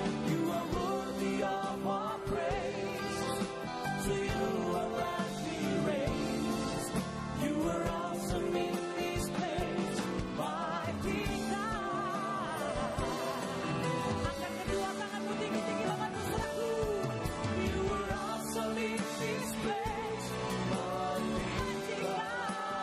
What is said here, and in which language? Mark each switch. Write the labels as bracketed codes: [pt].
[en] You are worthy of our praise. To you our mighty raise. You are awesome in this place, mighty God. [id] Angkat kedua tanganmu tinggi-tinggi banget saudaraku. [en] You are awesome in this place, mighty God.